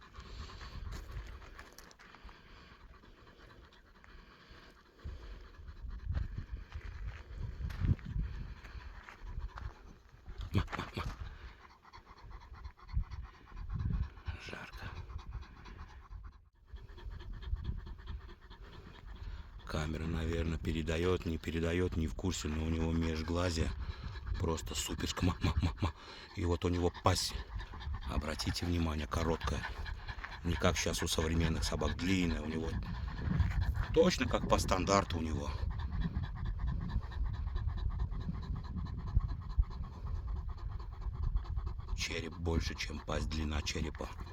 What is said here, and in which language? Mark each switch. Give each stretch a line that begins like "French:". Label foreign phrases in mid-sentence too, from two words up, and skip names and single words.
Russian: Ма, ма, ма. Жарко. Камера, наверное, передает, не передает, не в курсе, но у него межглазие просто суперско. Ма, ма, ма, ма. И вот у него пасть, обратите внимание, короткая. Не как сейчас у современных собак, длинная. У него точно как по стандарту у него. Череп больше, чем пасть, длина черепа.